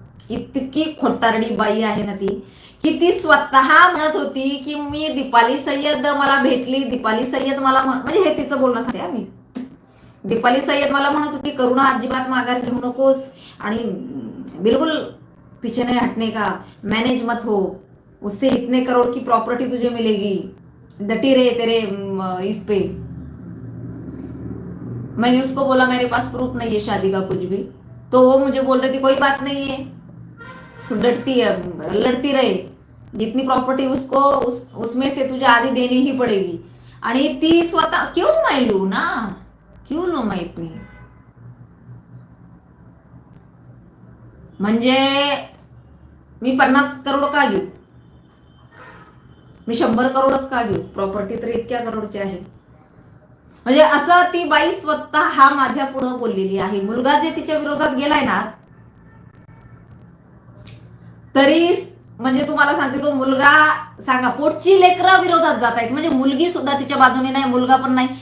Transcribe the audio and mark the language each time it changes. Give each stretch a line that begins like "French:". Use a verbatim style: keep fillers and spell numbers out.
Marathi: इतकी खोटारडी बाई आहे ना ती, की ती स्वतः म्हणत होती की मी दीपाली सय्यद मला भेटली, दीपाली सय्यद मला म्हणजे हे तिचं बोलणं सांगते आम्ही. दीपाली सय्यद मला म्हणत होती करुणा अजिबात माघार घेऊ नकोस आणि
Hindi: बिलकुल पीछे नाही हटणे का, मॅनेज मत हो, उससे इतने करोड की प्रॉपर्टी तुझे मिलेगी, डटी रे तेरे इस पे. मैंने उसको बोला मेरे पास प्रूफ नहीं है शादी का कुछ भी, तो वो मुझे बोल रही थी कोई बात नहीं है, तो डरती है, लड़ती रहे, जितनी प्रॉपर्टी उसको उस उसमें से तुझे आधी देनी ही पड़ेगी.
Marathi: आणि ती स्वतः
Hindi: क्यों मैं लू ना, क्यों लू मैं इतनी,
Marathi: म्हणजे मी पन्नास करोड का घेऊ, मी शंभर करोडच का घेऊ, प्रॉपर्टी तर इतक्या करोडची आहे. म्हणजे असं ती बाई स्वतः हा माझ्या पुढं बोललेली आहे. मुलगा जे तिच्या विरोधात गेलाय ना आज, तरी म्हणजे तुम्हाला सांगते तो मुलगा, सांगा पोटची लेकरं विरोधात जात आहेत, म्हणजे मुलगी सुद्धा तिच्या बाजूने नाही, मुलगा पण नाही.